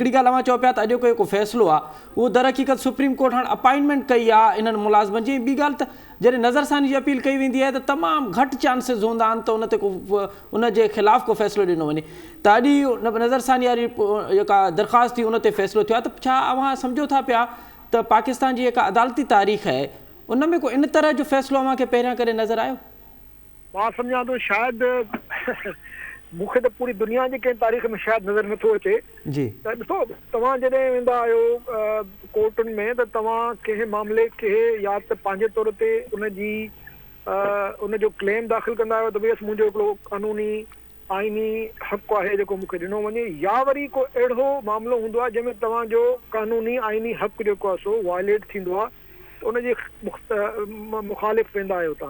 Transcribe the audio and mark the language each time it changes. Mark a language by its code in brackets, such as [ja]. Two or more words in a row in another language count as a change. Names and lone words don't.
[sd] हिकिड़ी ॻाल्हि मां चओ पिया त अॼोको जेको फ़ैसिलो आहे उहो दर हक़ीक़त सुप्रीम कोर्ट हाणे अपॉइंटमेंट कई आहे इन्हनि मुलाज़िमनि जी। ॿी ॻाल्हि त जॾहिं नज़रसानी जी अपील कई वेंदी आहे त तमामु घटि चांसिस हूंदा आहिनि त उन ते को उन जे ख़िलाफ़ु को फ़ैसिलो ॾिनो वञे त अॼु नज़रसानी वारी जेका दरख़्वास्त थी उन ते फ़ैसिलो थियो आहे त छा अव्हां सम्झो था पिया [ur] تو پاکستان کی ایک عدالتی تاریخ ہے ان میں کوئی ان طرح جو فیصلو کے پہریاں کرے نظر آयो؟ [sd] मां सम्झां थो शायदि मूंखे त पूरी दुनिया जी कंहिं तारीख़ में शायदि नज़र नथो अचे। जी त ॾिसो तव्हां जॾहिं वेंदा आहियो कोर्टुनि में त तव्हां कंहिं मामले खे या त पंहिंजे तौर ते उनजो क्लेम दाख़िल कंदा आहियो त भई मुंहिंजो हिकिड़ो कानूनी आइनी हक़ आहे जेको मूंखे ॾिनो वञे, या वरी को अहिड़ो मामिलो हूंदो आहे जंहिंमें तव्हांजो कानूनी आइनी हक़ जेको आहे सो वायलेट थींदो आहे त उनजे मुखालिफ़ वेंदा आहियो तव्हां।